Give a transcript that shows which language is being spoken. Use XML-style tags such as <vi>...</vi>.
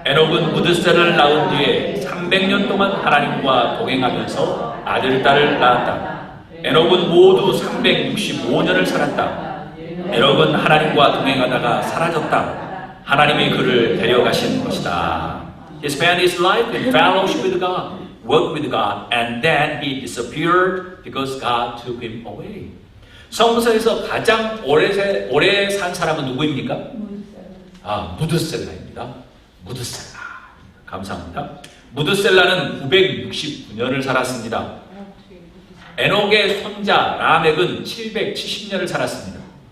<ko>에녹은 무드셀라를 낳은 뒤에 300년 동안 하나님과 동행하면서 아들, 딸을 낳았다. 에녹은 모두 365년을 살았다. 에녹은 하나님과 동행하다가 사라졌다. 하나님이 그를 데려가신 것이다.</ko> <en>He spent his life in fellowship with God, worked with God, and then he disappeared because God took him away.</en> <ko>성서에서 가장 오래 산 사람은 누구입니까? 무드셀라입니다. 무드셀라. 감사합니다. 무드셀라는 969년을 살았습니다. 에녹의 손자 라멕은 770년을 살았습니다.</ko>